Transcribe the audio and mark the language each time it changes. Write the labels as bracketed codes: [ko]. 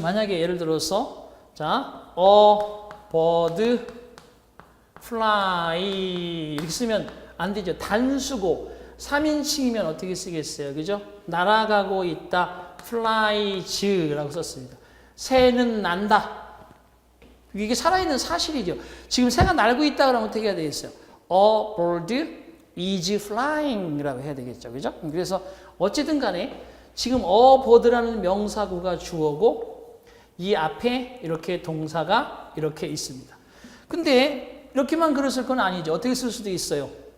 [ko] 만약에 예를 들어서 자, bird fly 이렇게 쓰면 안 되죠. 단수고 3인칭이면 어떻게 쓰겠어요? 그죠? 날아가고 있다. flies라고 썼습니다. 새는 난다. 이게 살아있는 사실이죠. 지금 새가 날고 있다 그러면 어떻게 해야 되겠어요? [en] A bird is flying [ko] 이라고 해야 되겠죠. 그죠? 그래서 어쨌든 간에 지금 a bird라는 명사구가 주어고 이 앞에 이렇게 동사가 이렇게 있습니다. 근데 이렇게만 글을 건 아니죠. 어떻게 쓸 수도 있어요.